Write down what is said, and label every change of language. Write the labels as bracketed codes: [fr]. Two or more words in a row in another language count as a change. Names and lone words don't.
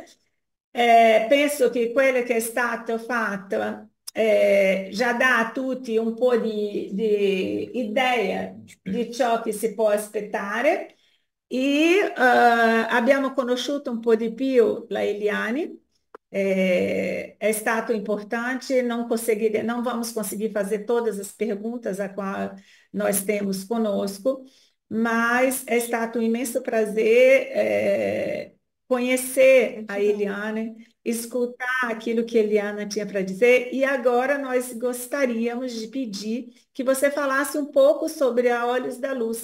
[it] Penso che quello che è stato fatto già dà a tutti un po' di idea di ciò che si può aspettare e abbiamo conosciuto un po' di più la Eliane. É stato [pt] importante, não vamos conseguir fazer todas as perguntas a qual nós temos conosco, mas [it] é stato [pt] um imenso prazer conhecer a Eliane, escutar aquilo que a Eliana tinha para dizer, e agora nós gostaríamos de pedir que você falasse um pouco sobre a Olhos da Luz